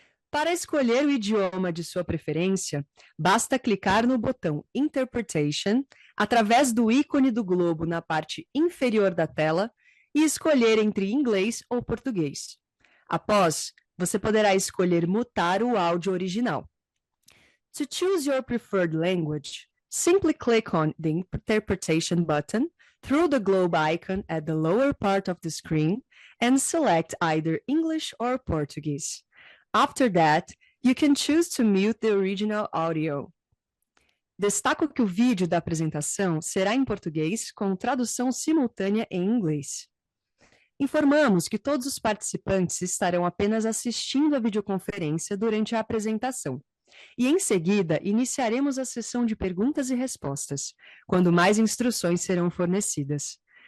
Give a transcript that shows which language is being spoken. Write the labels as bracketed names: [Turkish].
[Portuguese] Para escolher o idioma de sua preferência, basta clicar no botão Interpretation através do ícone do globo na parte inferior da tela e escolher entre inglês ou português. Após, você poderá escolher mutar o áudio original. [English] To choose your preferred language, simply click on the Interpretation button through the globe icon at the lower part of the screen and select either English or Portuguese. After that, you can choose to mute the original audio. [Portuguese] Destaco que o vídeo da apresentação será em português com tradução simultânea em inglês. Informamos que todos os participantes estarão apenas assistindo a videoconferência durante a apresentação. E, em seguida, iniciaremos a sessão de perguntas e respostas, quando mais instruções serão fornecidas.